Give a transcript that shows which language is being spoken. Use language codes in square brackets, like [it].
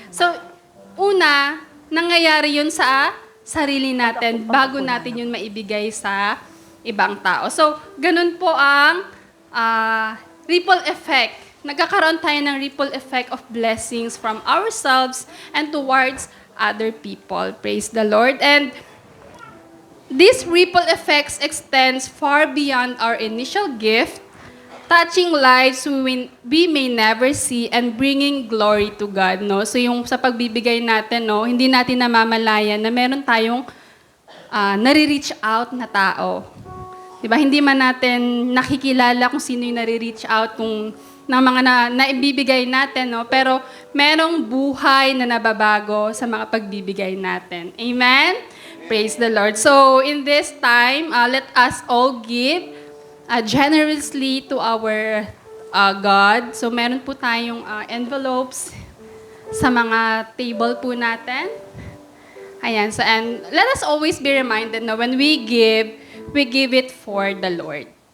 [tl] So, una, nangyayari yun sa sarili natin bago natin yun maibigay sa ibang tao. So, ganun po ang ripple effect. Nagkakaroon tayo ng [en] ripple effect of blessings from ourselves and towards other people. Praise the Lord. And this ripple effects extends far beyond our initial gift, touching lives we may never see and bringing glory to God. [tl] No? So yung sa pagbibigay natin, no, hindi natin namamalayan na meron tayong nare-reach out na tao 'Di ba? Hindi man natin nakikilala kung sino yung nare-reach out kung ng mga naibibigay natin, no? Pero merong buhay na nababago sa mga pagbibigay natin. [en] Amen? Praise the Lord. So, in this time, let us all give generously to our God. [tl] So, meron po tayong envelopes sa mga table po natin. Ayan. [en] So, and let us always be reminded na when we give it for the Lord.